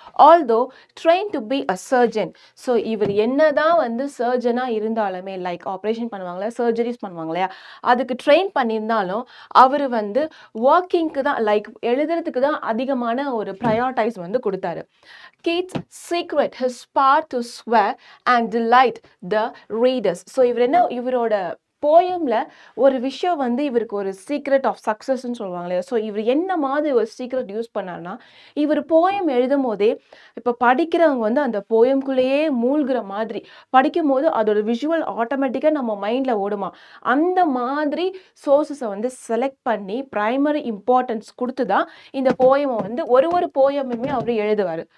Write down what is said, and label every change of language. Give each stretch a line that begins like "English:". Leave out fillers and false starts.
English: Although train to be a surgeon.
Tamil: So இவர் என்னதான் வந்து சர்ஜனாக இருந்தாலுமே, லைக் ஆப்ரேஷன் பண்ணுவாங்களே, சர்ஜரிஸ் பண்ணுவாங்க இல்லையா, அதுக்கு ட்ரெயின் பண்ணியிருந்தாலும் அவர் வந்து ஒர்க்கிங்க்கு தான், லைக் எழுதுறதுக்கு தான் அதிகமான ஒரு ப்ரையாரிட்டைஸ் வந்து கொடுத்தாரு.
English: Keats secret his power to swear and delight the readers.
Tamil: So இவரோட போயம்ல ஒரு விஷயம் வந்து இவருக்கு ஒரு சீக்ரெட் ஆஃப் சக்ஸஸ்ன்னு சொல்லுவாங்க இல்லையா. ஸோ இவர் என்ன மாதிரி ஒரு சீக்ரெட் யூஸ் பண்ணார்னா, இவர் போயம் எழுதும் போதே இப்போ படிக்கிறவங்க வந்து அந்த போயம்குள்ளேயே மூழ்கிற மாதிரி படிக்கும் போது அதோட விஷுவல் ஆட்டோமேட்டிக்காக நம்ம மைண்டில் ஓடுமா, அந்த மாதிரி சோர்ஸஸை வந்து செலக்ட் பண்ணி ப்ரைமரி இம்பார்ட்டன்ஸ் கொடுத்து தான் இந்த போயமை வந்து ஒரு போயமுமே அவர் எழுதுவார்.